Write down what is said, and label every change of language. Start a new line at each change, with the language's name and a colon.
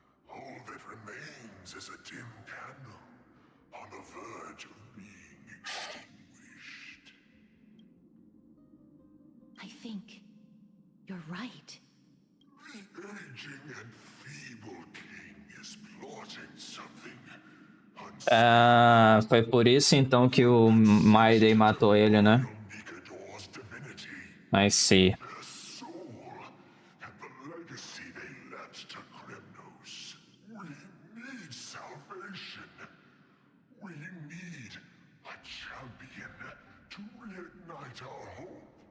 English: All that remains is a dim candle on the verge of being extinguished. I think you're right. The aging and feeble king is plotting something
Portuguese: Ah, foi por isso então que o Mayday matou ele, né?
English: Nikador's divinity, I see. their soul, and the legacy they left to Kremnos. We need salvation. We need a champion to reignite our hope.